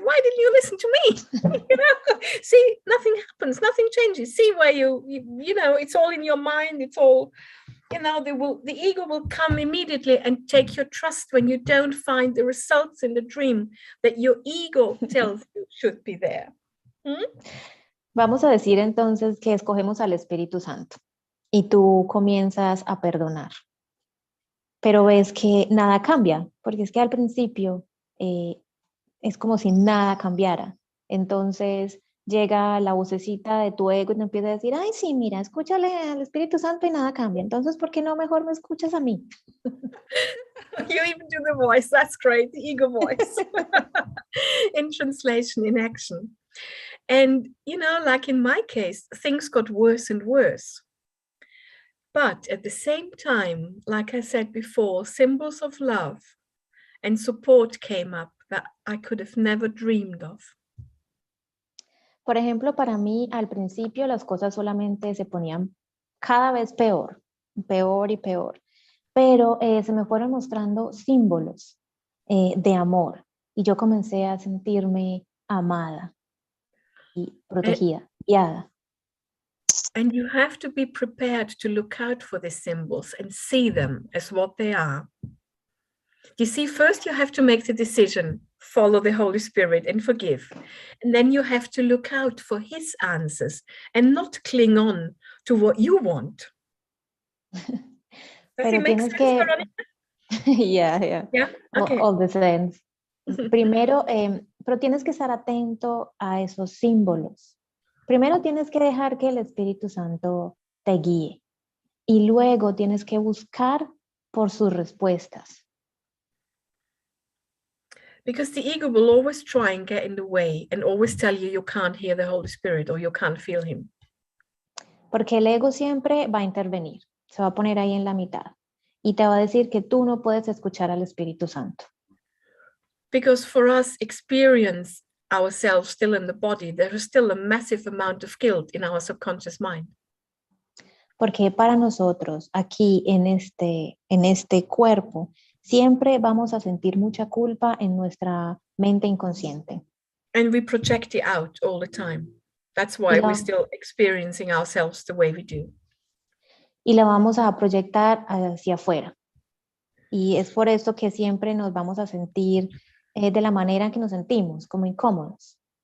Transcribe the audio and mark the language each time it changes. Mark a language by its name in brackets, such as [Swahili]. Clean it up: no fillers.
[English] Why didn't you listen to me? You know, see, nothing happens, nothing changes. See where you know, it's all in your mind. It's all, you know, the ego will come immediately and take your trust when you don't find the results in the dream that your ego tells you should be there. [Spanish] Vamos a decir entonces que escogemos al Espíritu Santo y tú comienzas a perdonar. Pero ves que nada cambia, porque es que al principio es como si nada cambiara. Entonces llega la vocecita de tu ego y te empieza a decir, ay, sí, mira, escúchale al Espíritu Santo y nada cambia. Entonces, ¿por qué no mejor me escuchas a mí? [English] You even do the voice. That's great. The ego voice. In translation, in action. And, you know, like in my case, things got worse and worse. But at the same time, like I said before, symbols of love and support came up that I could have never dreamed of. [Spanish] Por ejemplo, para mí al principio las cosas solamente se ponían cada vez peor, peor y peor. Pero se me fueron mostrando símbolos de amor y yo comencé a sentirme amada y protegida, guiada. [English] And you have to be prepared to look out for the symbols and see them as what they are. You see, first you have to make the decision, follow the Holy Spirit and forgive. And then you have to look out for his answers and not cling on to what you want. Does it make sense, Veronica? Yeah. Okay. All the sense. [Spanish] Primero, pero tienes que estar atento a esos símbolos. Primero tienes que dejar que el Espíritu Santo te guíe y luego tienes que buscar por sus respuestas. [English] Because the ego will always try and get in the way and always tell you can't hear the Holy Spirit or you can't feel him. [Spanish] Porque el ego siempre va a intervenir, se va a poner ahí en la mitad y te va a decir que tú no puedes escuchar al Espíritu Santo. [English] Because for us, experience ourselves still in the body, there is still a massive amount of guilt in our subconscious mind. [Spanish] Porque para nosotros, aquí en este cuerpo, siempre vamos a sentir mucha culpa en nuestra mente inconsciente. [English] And we project it out all the time. That's why we're still experiencing ourselves the way we do. [Spanish] Y la vamos a proyectar hacia afuera. Y es por eso que siempre nos vamos a sentir de la manera en que nos sentimos, como incómodos.